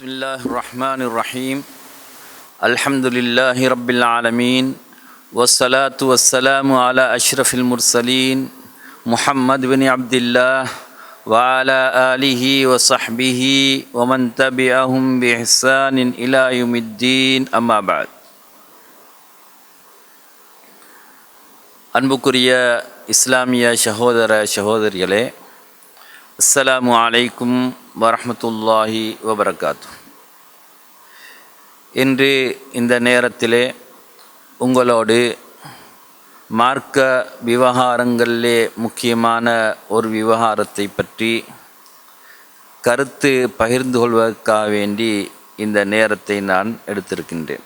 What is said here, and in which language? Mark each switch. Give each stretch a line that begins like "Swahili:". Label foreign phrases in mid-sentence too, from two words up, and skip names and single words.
Arabic: الله الرحمن الرحيم الحمد لله رب العالمين والصلاة والسلام على أشرف المرسلين محمد بن عبد الله وعلى آله وصحبه ومن تبعهم بإحسان إلى يوم الدين أما بعد.
Tamil: அன்புக்குரிய இஸ்லாமிய சகோதர சகோதரிகளே,
Arabic: السلام عليكم ورحمة الله وبركاته.
Tamil: இன்று இந்த நேரத்திலே உங்களோடு மார்க்க விவகாரங்களிலே முக்கியமான ஒரு விவகாரத்தை பற்றி கருத்து பகிர்ந்து கொள்வதற்காக வேண்டி இந்த நேரத்தை நான் எடுத்திருக்கின்றேன்.